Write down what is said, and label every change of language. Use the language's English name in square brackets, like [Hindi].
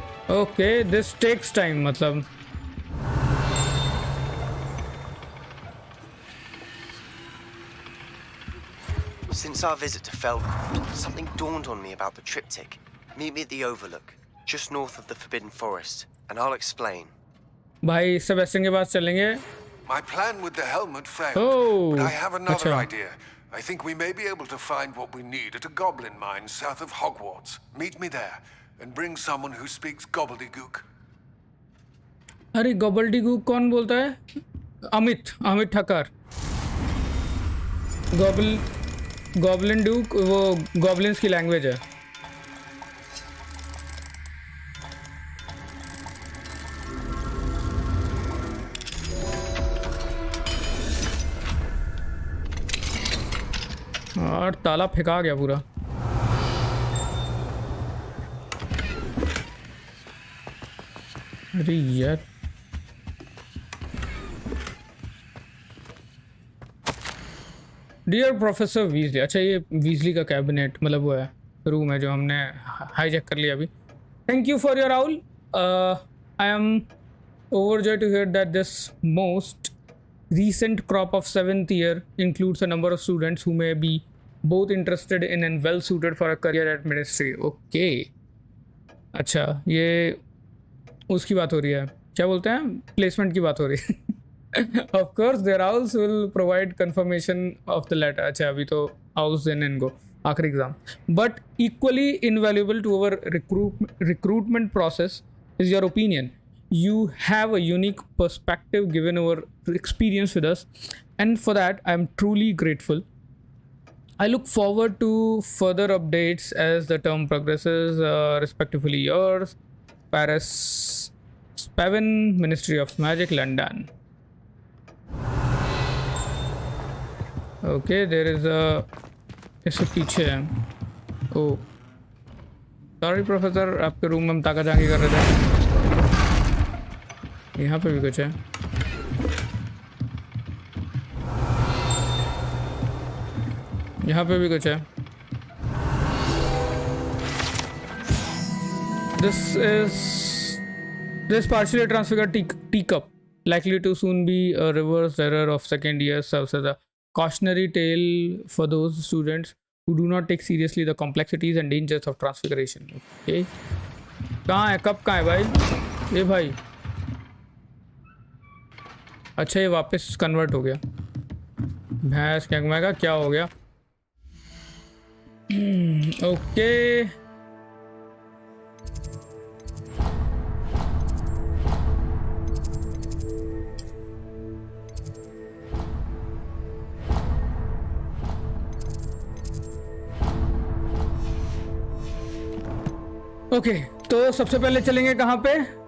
[English] Okay, this takes time, मतलब Since our visit to Feldcroft, something dawned on me about the triptych. Meet me at the Overlook, just north of the Forbidden Forest, and I'll explain. [Hindi] भाई Sebastian के पास चलेंगे। [English] My plan with the helmet failed, Oh, but I have another [Hindi] अच्छा। [English] idea. I think we may be able to find what we need at a goblin mine south of Hogwarts. Meet me there, and bring someone who speaks gobbledygook. [Hindi] अरे गॉबल्डीगूक कौन बोलता है? Amit Thakkar. Goblin डूक वो goblins की language है। और ताला फेंका गया पूरा। अरे यार डियर प्रोफेसर वीजली, अच्छा ये वीजली का कैबिनेट मतलब वो है रूम है जो हमने हाईजैक कर लिया अभी. [English] Thank you for your owl. I am overjoyed to hear that this most recent crop of 7th year includes a number of students who may be both interested in and well suited for a career at ministry. Okay. [Hindi] अच्छा ये उसकी बात हो रही है, क्या बोलते हैं, प्लेसमेंट की बात हो रही है. [English] Of course their owls will provide confirmation of the letter. [Hindi] अच्छा अभी तो owls देने इनको आखिरी exam. [English] But equally invaluable to our recruitment process is your opinion. You have a unique perspective given our experience with us, and for that I am truly grateful. I look forward to further updates as the term progresses. Respectively yours, Paris Spavin, Ministry of Magic, London. Okay, there is a [Hindi] इससे पीछे है. [English] Oh, sorry professor, [Hindi] आपके room में हम ताका झांकी कर रहे थे. यहाँ पे भी कुछ है. यहाँ पे भी कुछ है. [English] This partially transfigured teacup, likely to soon be a reverse error of second year, serves as a cautionary tale for those students who do not take seriously the complexities and dangers of transfiguration. [Hindi] Okay, कहाँ है, कब कहाँ है भाई? ये भाई अच्छा ये वापस कन्वर्ट हो गया. भैंस क्या क्या हो गया? ओके ओके, तो सबसे पहले चलेंगे कहाँ पे?